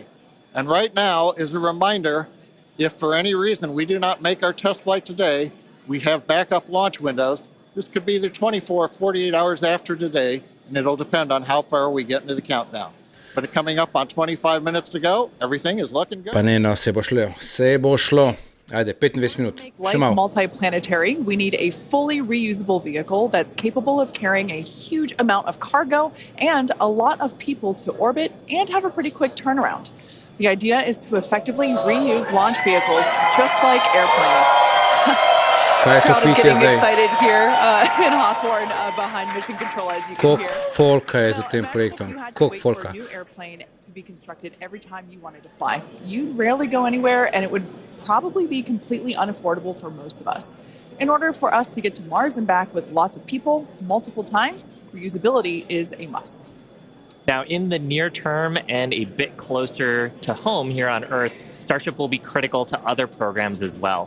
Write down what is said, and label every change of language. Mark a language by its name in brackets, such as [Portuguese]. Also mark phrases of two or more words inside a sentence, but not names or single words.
[English] And right now, as a reminder, if for any reason we do not make our test flight today, we have backup launch windows. This could be either 24 or 48 hours after today, and it'll depend on how far we get into the countdown. But coming up on 25 minutes to go, everything is looking good. [Slovenian] Pa ne, no, se bo šlo. Ajde, 25 minut. [English] To make life multiplanetary, we need a fully reusable vehicle that's capable of carrying a huge amount of cargo and a lot of people to orbit and have a pretty quick turnaround. The idea is to effectively reuse launch vehicles just like airplanes. The crowd is getting excited here in Hawthorne behind Mission Control, as you can hear. [Slovenian] Folka je za tem projektom? Koliko folka? [English] New airplane to be constructed every time you wanted to fly. You'd rarely go anywhere, and it would probably be completely unaffordable for most of us. In order for us to get to Mars and back with lots of people multiple times, reusability is a must. Now, in the near term and a bit closer to home here on Earth, Starship will be critical to other programs as well.